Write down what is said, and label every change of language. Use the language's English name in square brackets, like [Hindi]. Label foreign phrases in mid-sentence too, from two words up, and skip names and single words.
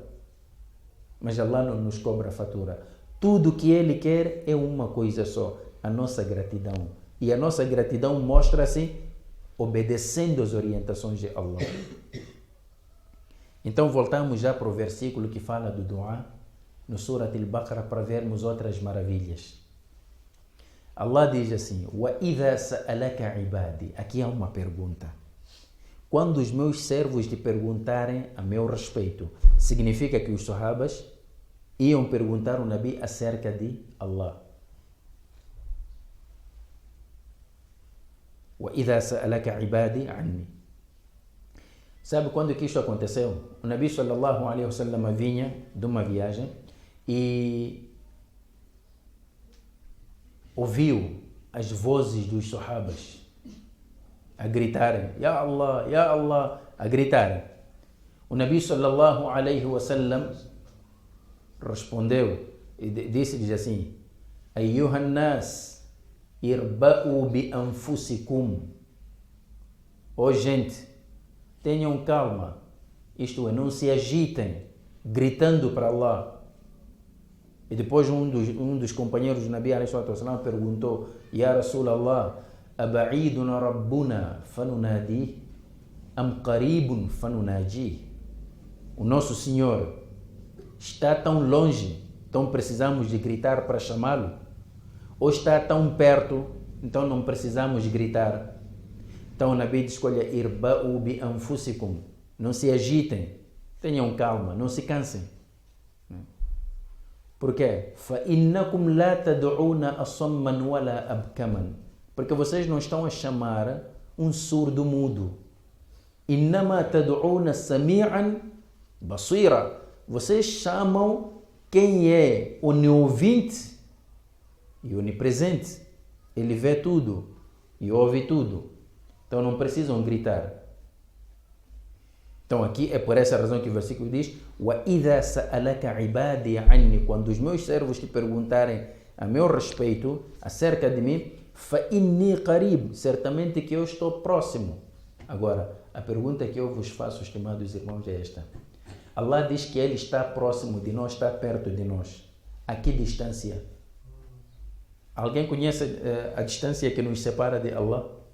[Portuguese] Mas Allah não nos cobra fatura. Tudo que Ele quer é uma coisa só: a nossa gratidão. E a nossa gratidão mostra-se obedecendo as orientações de Allah. Então voltamos já para o versículo que fala do dua no Surat al-Baqarah para vermos outras maravilhas. Allah diz assim: [Arabic] "وإذا سألك عبادي." [Portuguese] Aqui há uma pergunta. Quando os meus servos te perguntarem a meu respeito, significa que os sahabas iam perguntar ao Nabi acerca de Allah. [Arabic] "وإذا سألك عبادي عني." [Portuguese] Sabe quando que isto aconteceu? O Nabi [Arabic] صلى الله عليه وسلم [Portuguese] vinha de uma viagem e ouviu as vozes dos sahabas a gritarem: [Arabic] "يا الله، يا الله", [Portuguese] a gritarem. O Nabi [Arabic] صلى الله عليه وسلم [Portuguese] respondeu e disse-lhes assim: [Arabic] أيها الناس، اربعوا بأنفسكم. [Portuguese] Ó gente, tenham calma, isto é, não se agitem, gritando para Allah. E depois um dos companheiros do Nabi [Arabic] عليه وسلم [Portuguese] perguntou: [Arabic] يا رسول الله أبعيد ربنا فننادي أم قريب فننادي? [Portuguese] O nosso Senhor está tão longe, então precisamos de gritar para chamá-lo? Ou está tão perto, então não precisamos gritar? Então o Nabi diz: olha, [Arabic] اربعوا بأنفسكم, [Portuguese] não se agitem, tenham calma, não se cansem. Por quê? [Arabic] فَإِنَّكُمْ لَا تَدْعُونَ أَصَمًّا وَلَا أَبْكَمًا. [Portuguese] Porque vocês não estão a chamar um surdo mudo. [Arabic] إِنَّمَا تَدْعُونَ سَمِيعًا بَصِيرًا. [Portuguese] Vocês chamam quem é oniovinte e onipresente. Ele vê tudo e ouve tudo. Então não precisam gritar. Então aqui é por essa razão que o versículo diz: [Arabic] وَإِذَا سَأَلَكَ عِبَادِي عَنِّي. [Portuguese] Quando os meus servos te perguntarem a meu respeito, acerca de mim, [Arabic] فَإِنِّي قَرِيب. [Portuguese] Certamente que eu estou próximo. Agora, a pergunta que eu vos faço, estimados irmãos, é esta. Allah diz que Ele está próximo de nós, está perto de nós. A que distância? Alguém conhece a distância que nos separa de Allah?